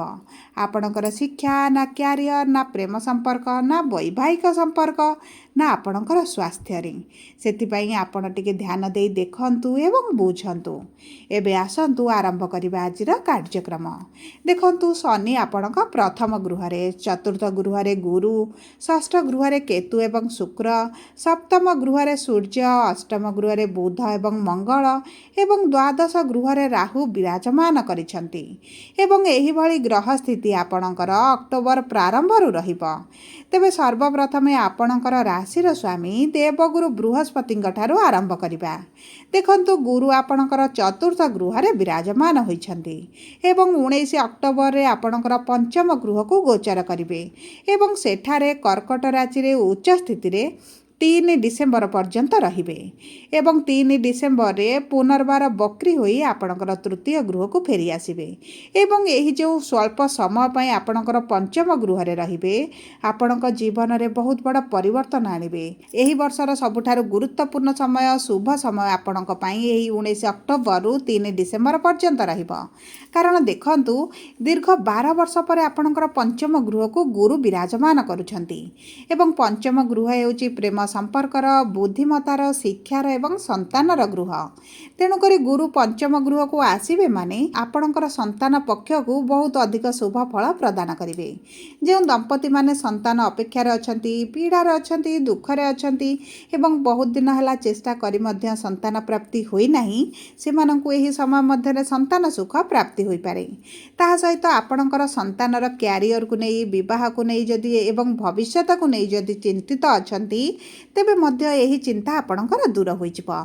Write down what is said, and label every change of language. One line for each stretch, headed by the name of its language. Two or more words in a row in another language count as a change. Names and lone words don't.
Odia: ଆପଣଙ୍କର ଶିକ୍ଷା ନା କ୍ୟାରିୟର ନା ପ୍ରେମ ସମ୍ପର୍କ ନା ବୈବାହିକ ସମ୍ପର୍କ ନା ଆପଣଙ୍କର ସ୍ୱାସ୍ଥ୍ୟରେ ସେଥିପାଇଁ ଆପଣ ଟିକେ ଧ୍ୟାନ ଦେଇ ଦେଖନ୍ତୁ ଏବଂ ବୁଝନ୍ତୁ। ଏବେ ଆସନ୍ତୁ ଆରମ୍ଭ କରିବା ଆଜିର କାର୍ଯ୍ୟକ୍ରମ। ଦେଖନ୍ତୁ ଶନି ଆପଣଙ୍କ ପ୍ରଥମ ଗୃହରେ, ଚତୁର୍ଥ ଗୃହରେ ଗୁରୁ, ଷଷ୍ଠ ଗୃହରେ କେତୁ ଏବଂ ଶୁକ୍ର, ସପ୍ତମ ଗୃହରେ ସୂର୍ଯ୍ୟ, ଅଷ୍ଟମ ଗୃହରେ ବୁଧ ଏବଂ ମଙ୍ଗଳ ଏବଂ ଦ୍ୱାଦଶ ଗୃହରେ ରାହୁ ବିରାଜମାନ କରିଛନ୍ତି ଏବଂ ଏହିଭଳି ଗ୍ରହ ସ୍ଥିତି ଆପଣଙ୍କର ଅକ୍ଟୋବର ପ୍ରାରମ୍ଭରୁ ରହିବ। ତେବେ ସର୍ବପ୍ରଥମେ ଆପଣଙ୍କର ରାଶିର ସ୍ୱାମୀ ଦେବଗୁରୁ ବୃହସ୍ପତି ଠାରୁ ଆରମ୍ଭ କରିବା। ଦେଖନ୍ତୁ ଗୁରୁ ଆପଣଙ୍କର ଚତୁର୍ଥ ଗୃହରେ ବିରାଜମାନ ହୋଇଛନ୍ତି ଏବଂ 19 ଅକ୍ଟୋବରରେ ଆପଣଙ୍କର ପଞ୍ଚମ ଗୃହକୁ ଗୋଚର କରିବେ ଏବଂ ସେଠାରେ କର୍କଟ ରାଶିରେ ଉଚ୍ଚ ସ୍ଥିତିରେ 3 ଡିସେମ୍ବର ପର୍ଯ୍ୟନ୍ତ ରହିବେ ଏବଂ 3 ଡିସେମ୍ବରରେ ପୁନର୍ବାର ବକ୍ରୀ ହୋଇ ଆପଣଙ୍କର ତୃତୀୟ ଗୃହକୁ ଫେରି ଆସିବେ ଏବଂ ଏହି ଯେଉଁ ସ୍ୱଳ୍ପ ସମୟ ପାଇଁ ଆପଣଙ୍କର ପଞ୍ଚମ ଗୃହରେ ରହିବେ ଆପଣଙ୍କ ଜୀବନରେ ବହୁତ ବଡ଼ ପରିବର୍ତ୍ତନ ଆଣିବେ। ଏହି ବର୍ଷର ସବୁଠାରୁ ଗୁରୁତ୍ୱପୂର୍ଣ୍ଣ ସମୟ ଶୁଭ ସମୟ ଆପଣଙ୍କ ପାଇଁ ଏହି 19 ଅକ୍ଟୋବରରୁ 3 ଡିସେମ୍ବର ପର୍ଯ୍ୟନ୍ତ ରହିବ। କାରଣ ଦେଖନ୍ତୁ ଦୀର୍ଘ 12 ବର୍ଷ ପରେ ଆପଣଙ୍କର ପଞ୍ଚମ ଗୃହକୁ ଗୁରୁ ବିରାଜମାନ କରୁଛନ୍ତି ଏବଂ ପଞ୍ଚମ ଗୃହ ହେଉଛି ପ୍ରେମ ସମ୍ପର୍କର ବୁଦ୍ଧିମତ୍ତାର ଶିକ୍ଷାର ଏବଂ ସନ୍ତାନର ଗୃହ। ତେଣୁ ଗୁରୁ ପଞ୍ଚମ ଗୃହକୁ ଆସିବେ ମାନେ ଆପଣଙ୍କର ସନ୍ତାନ ପକ୍ଷକୁ ବହୁତ ଅଧିକ ଶୁଭ ଫଳ ପ୍ରଦାନ करेंगे। ଯେଉଁ ଦମ୍ପତି ମାନେ ସନ୍ତାନ ଅପେକ୍ଷାରେ ଅଛନ୍ତି, ପୀଡ଼ାରେ ଅଛନ୍ତି, ଦୁଃଖରେ ଅଛନ୍ତି ଏବଂ ବହୁତ ଦିନ ହେଲା ଚେଷ୍ଟା କରି ମଧ୍ୟ ସନ୍ତାନ ପ୍ରାପ୍ତି ହୋଇନାହିଁ, ସେମାନଙ୍କୁ ଏହି ସମୟ ମଧ୍ୟରେ ସନ୍ତାନ ସୁଖ ପ୍ରାପ୍ତି ହୋଇପାରେ। ତା ସହିତ ଆପଣଙ୍କର ସନ୍ତାନର କ୍ୟାରିୟରକୁ ନେଇ, ବିବାହକୁ ନେଇ ଯଦି ଏବଂ ଭବିଷ୍ୟତକୁ ନେଇ ଯଦି ଚିନ୍ତିତ ଅଛନ୍ତି, ତେବେ ମଧ୍ୟ ଏହି ଚିନ୍ତା ଆପଣଙ୍କର ଦୂର ହୋଇଯିବ।